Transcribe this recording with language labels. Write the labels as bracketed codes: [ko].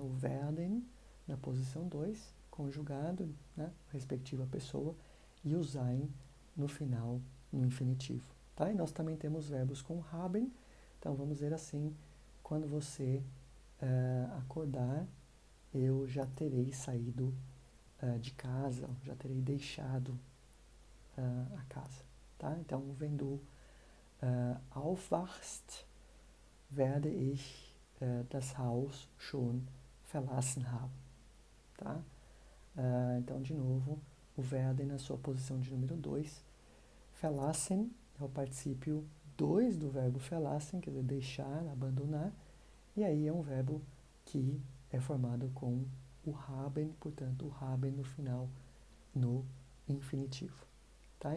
[pt] O werden, na posição 2, conjugado, né, respectiva pessoa, e o sein no final, no infinitivo. Tá? E nós também temos verbos com haben. Então, vamos dizer assim, quando você acordar, eu já terei saído de casa, já terei deixado a casa. Tá? [de] Então, wenn du aufwachst, werde ich das Haus schon verlassen haben, tá? [pt] Então, de novo, o werden na sua posição de número 2. Verlassen é o particípio 2 do verbo verlassen, quer dizer, deixar, abandonar. E aí é um verbo que é formado com o haben, portanto, o haben no final, no infinitivo. Tá?